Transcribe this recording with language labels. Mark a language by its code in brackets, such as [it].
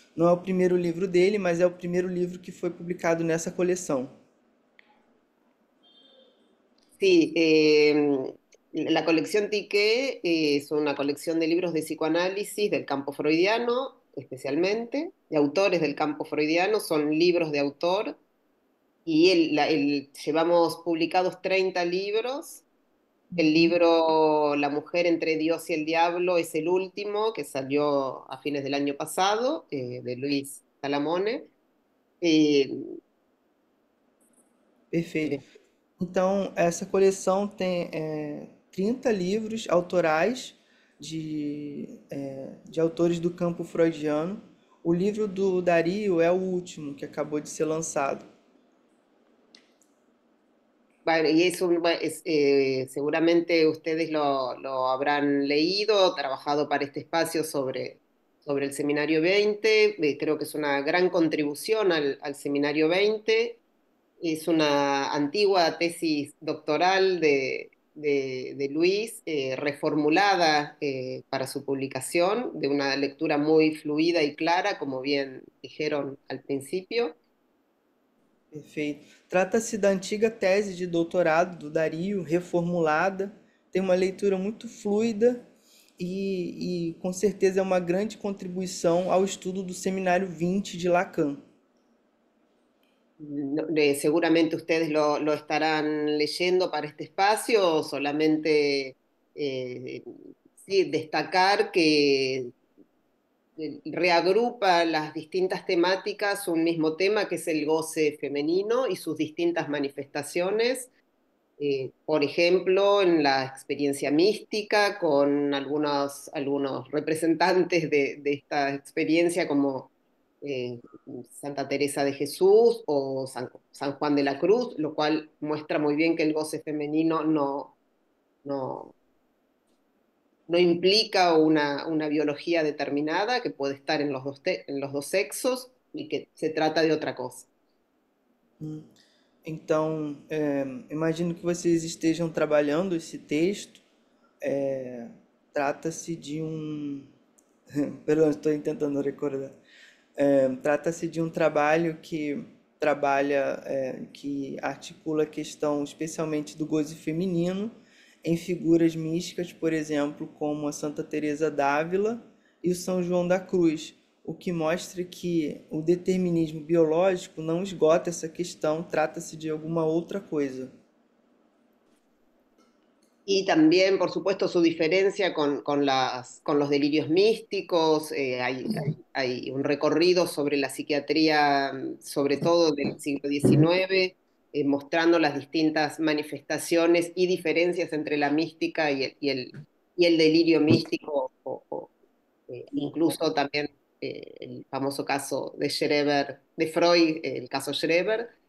[pt] Não é o primeiro livro dele, mas é o primeiro livro que foi publicado nessa coleção. [es] Sí, la colección Tiquet es una colección de libros de psicoanálisis del campo freudiano, especialmente, de autores del campo freudiano, son libros de autor, y llevamos publicados 30 libros. El libro La mujer entre Dios y el diablo es el último, que salió a fines del año pasado, de Luis Salamone. [pt] Perfeito. Então, essa coleção tem 30 livros autorais de autores do campo freudiano. O livro do Dario é o último, que acabou de ser lançado. [es] Bueno, y seguramente ustedes lo habrán leído, trabajado para este espacio sobre el Seminario 20. Creo que es una gran contribución al Seminario 20. Es una antigua tesis doctoral de de Luis, reformulada para su publicación, de una lectura muy fluida y clara, como bien dijeron al principio. [pt] Perfeito. Trata-se da antiga tese de doutorado do Dario, reformulada, tem uma leitura muito fluida e com certeza é uma grande contribuição ao estudo do Seminário 20 de Lacan. [es] Seguramente ustedes lo estarán leyendo para este espacio, solamente sí, destacar que reagrupa las distintas temáticas un mismo tema que es el goce femenino y sus distintas manifestaciones. Por ejemplo, en la experiencia mística, con algunos representantes de esta experiencia como eh, Santa Teresa de Jesús o San Juan de la Cruz, lo cual muestra muy bien que el goce femenino no, no implica una biología determinada, que puede estar en en los dos sexos y que se trata de otra cosa. [pt] Então, imagino que vocês estejam trabalhando esse texto. Trata-se de um. Perdão, estou tentando recordar. Trata-se de um trabalho que trabalha, que articula a questão especialmente do gozo feminino em figuras místicas, por exemplo, como a Santa Teresa d'Ávila e o São João da Cruz, o que mostra que o determinismo biológico não esgota essa questão, trata-se de alguma outra coisa. [es] Y también, por supuesto, su diferencia con los delirios místicos. Hay un recorrido sobre la psiquiatría, sobre todo del siglo XIX, mostrando las distintas manifestaciones y diferencias entre la mística y el delirio místico, incluso también el famoso caso de Schreber, de Freud, el caso Schreber.